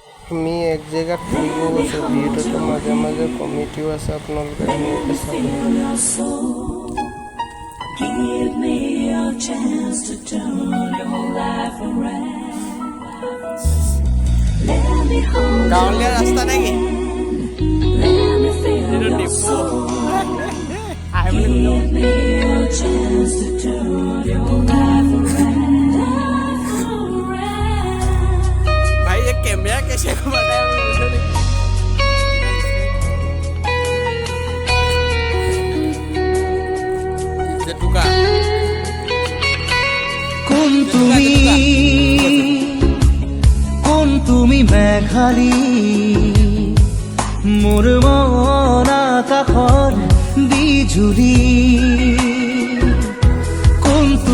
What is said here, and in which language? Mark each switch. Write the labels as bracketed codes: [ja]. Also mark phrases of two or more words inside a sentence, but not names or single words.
[as] আমি এক জেগাত ফুৰিব গৈছোঁ। ভিডিঅ'টো মাজে মাজে কমিটিও আছে, আপোনালোকে ধুনীয়াকৈ চাব। [en] Give me a chance to turn your life around. Let me hold [as] গাঁৱলীয়া ৰাস্তা নেকি? [en] let me feel your soul. Give me a chance to turn your life around. [hi] भाई ये कैमरा कैसे घुमाता है मुझे नहीं। जेटुका [as] কোন তুমি মেঘালী মোৰ মন আকাশৰ বিজুলী কোন